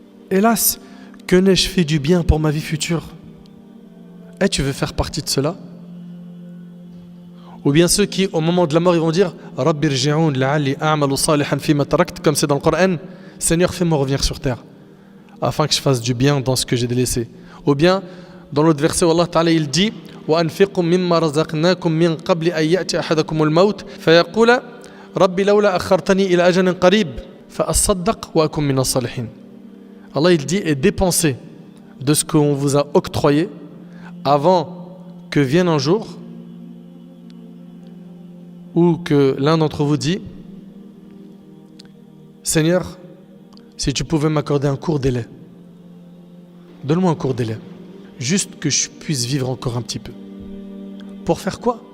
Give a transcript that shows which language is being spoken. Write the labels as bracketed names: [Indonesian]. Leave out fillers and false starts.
[French] Hélas, que n'ai-je fait du bien pour ma vie future? Tu veux faire partie de cela? Ou bien ceux qui, au moment de la mort, ils vont dire [Arabic] Rabbi rji'oun la'alli a'malu salihan fima tarakt, [French] comme c'est dans le Coran, Seigneur, fais-moi revenir sur terre, afin que je fasse du bien dans ce que j'ai délaissé. Ou bien, dans l'autre verset où Allah Ta'ala il dit [Arabic] وَأَنْفِقُوا مِمَّا رَزَقْنَاكُمْ مِنْ قَبْلِ أَنْ يَأْتِيَ أَحَدَكُمُ الموت فيقول ربي لولا أخرتني إلى أجل قريب فأصدق وأكن من الصالحين. [French] Allah il dit, et dépensez de ce qu'on vous a octroyé avant que vienne un jour où que l'un d'entre vous dit Seigneur, si tu pouvais m'accorder un court délai, donne-moi un court délai, juste que je puisse vivre encore un petit peu. Pour faire quoi?